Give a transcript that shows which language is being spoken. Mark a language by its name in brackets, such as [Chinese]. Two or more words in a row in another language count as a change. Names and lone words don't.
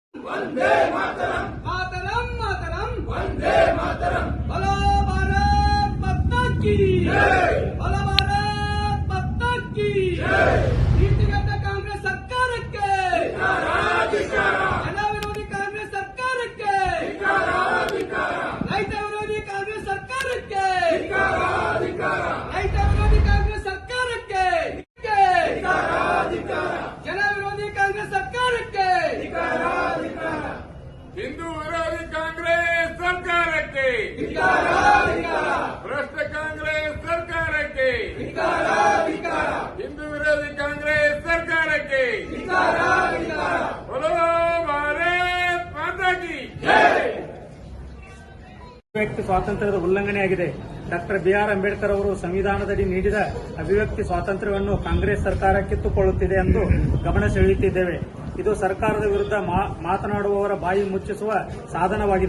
[Hindi] वंदे मातरम मातरम मातरम वंदे मातरम बोलो भारत माता की जय बोलो भारत माता की जय [Kannada] ನೀತಿಗತ ಕಾಂಗ್ರೆಸ್ ಸರ್ಕಾರಕ್ಕೆ ಧಿಕ್ಕಾರ ಧಿಕ್ಕಾರ ಜನ ವಿರೋಧಿ ಕಾಂಗ್ರೆಸ್ ಸರ್ಕಾರಕ್ಕೆ ಧಿಕ್ಕಾರ ಧಿಕ್ಕಾರ ರೈತ ವಿರೋಧಿ ಕಾಂಗ್ರೆಸ್ ಸರ್ಕಾರಕ್ಕೆ ಧಿಕ್ಕಾರ ಧಿಕ್ಕಾರ ರೈತ ವಿರೋಧಿ ಕಾಂಗ್ರೆಸ್ ಸರ್ಕಾರಕ್ಕೆ ಧಿಕ್ಕಾರ ಧಿಕ್ಕಾರ ಜನ ವಿರೋಧಿ ಕಾಂಗ್ರೆಸ್ ಸರ್ಕಾರಕ್ಕೆ ಧಿಕ್ಕಾರ ಧಿಕ್ಕಾರ ಹಿಂದೂ ವಿರೋಧಿ ಕಾಂಗ್ರೆಸ್ ಸರ್ಕಾರಕ್ಕೆ ಧಿಕ್ಕಾರ ಧಿಕ್ಕಾರ ಭ್ರಷ್ಟ ಕಾಂಗ್ರೆಸ್ ಸರ್ಕಾರಕ್ಕೆ ಧಿಕ್ಕಾರ ಧಿಕ್ಕಾರ ಹಿಂದೂ ವಿರೋಧಿ ಕಾಂಗ್ರೆಸ್ ಸರ್ಕಾರಕ್ಕೆ ಧಿಕ್ಕಾರ ಧಿಕ್ಕಾರ [Hindi] बोलो भारत माता की जय [Kannada] ಅಭಿವ್ಯಕ್ತಿ ಸ್ವಾತಂತ್ರ್ಯದ ಉಲ್ಲಂಘನೆಯಾಗಿದೆ. ಡಾಕ್ಟರ್ ಬಿಆರ್ ಅಂಬೇಡ್ಕರ್ ಅವರು ಸಂವಿಧಾನದಡಿ ನೀಡಿದ ಅಭಿವ್ಯಕ್ತಿ ಸ್ವಾತಂತ್ರ್ಯವನ್ನು ಕಾಂಗ್ರೆಸ್ ಸರ್ಕಾರ ಕಿತ್ತುಕೊಳ್ಳುತ್ತಿದೆ ಎಂದು ಗಮನ ಸೆಳೆಯುತ್ತಿದ್ದೇವೆ. ಇದು ಸರ್ಕಾರದ ವಿರುದ್ಧ ಮಾತನಾಡುವವರ ಬಾಯಿ ಮುಚ್ಚಿಸುವ ಸಾಧನವಾಗಿದೆ.